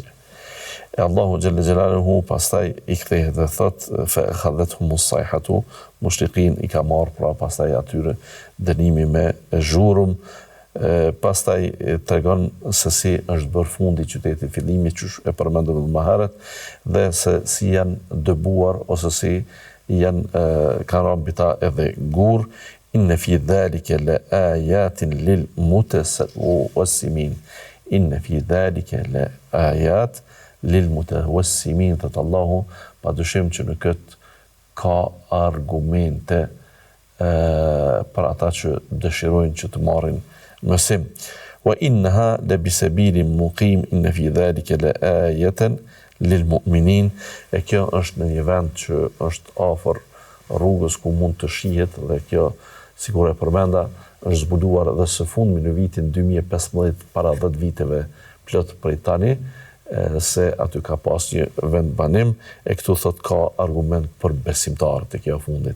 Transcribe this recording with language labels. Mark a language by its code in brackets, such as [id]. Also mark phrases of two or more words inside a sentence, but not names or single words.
[sq] E Allahu [ar] جل جلاله [sq] pastaj i kthehet dhe thot [ar] فأخذتهم الصيحة مشرقين, [sq] i ka marrë pra pastaj atyre dënimi me zhurmë. Pastaj tregon se si është bërë fundi i qytetit fillimi që e përmendëm më herët, dhe se si janë dëbuar ose si janë kanë rambita edhe gur. [ar] إن في ذلك لآيات للمتوسمين. إن في ذلك لآيات للمتوسمين, [sq] thot Allahu, padyshim që në këtë ka argumente për ata që dëshirojnë që të marrin mësim. [ar] وإنها لبسبيل مقيم، إن في ذلك لآية للمؤمنين. [sq] E kjo është në një vend që është afër rrugës ku mund të shihet, dhe kjo, sikur e përmenda, është zbuluar edhe së fundmi në vitin 2015, para 10 viteve plot prej tani, se aty ka pas një vend banim, e këtu thot ka argument për besimtarët e kjo fundit.